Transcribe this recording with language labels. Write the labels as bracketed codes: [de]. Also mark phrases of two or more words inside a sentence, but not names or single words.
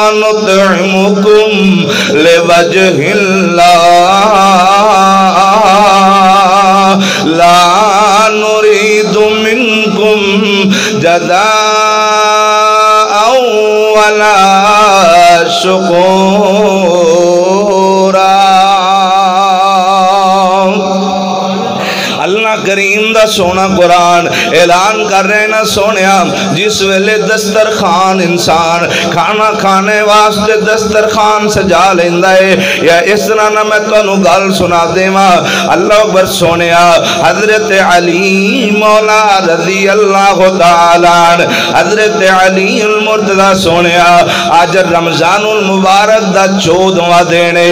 [ar] نطعمكم لوجه الله لا نريد منكم جزاء ولا شكورا. [pa] ਅੱਲਾਹ ਕਰੀਮ ਦਾ ਸੋਹਣਾ ਕੁਰਆਨ ਐਲਾਨ ਕਰ ਰਹੇ ਨਾ ਸੋਹਣਿਆ, ਜਿਸ ਵੇਲੇ ਦਸਤਰਖ਼ਾਨ ਇਨਸਾਨ ਖਾਣਾ ਖਾਣੇ ਵਾਸਤੇ ਦਸਤਰਖ਼ਾਨ ਸਜਾ ਲੇਂਦਾ ਹੈ, ਯਾ ਇਸ ਤਰ੍ਹਾਂ ਨਾ ਮੈਂ ਤੁਹਾਨੂੰ ਗੱਲ ਸੁਣਾ ਦੇਵਾਂ। ਅੱਲਾਹ ਅਕਬਰ ਸੋਹਣਿਆ, ਹਜ਼ਰਤ ਅਲੀ ਮੌਲਾ [ar] رضي الله تعالى [pa] ਹਜ਼ਰਤ ਅਲੀ ਉਲ ਮੁਰਤਜ਼ਾ ਸੋਹਣਿਆ, ਅੱਜ ਰਮਜ਼ਾਨੁਲ ਮੁਬਾਰਕ ਦਾ 14ਵਾਂ ਦਿਨ ਹੈ।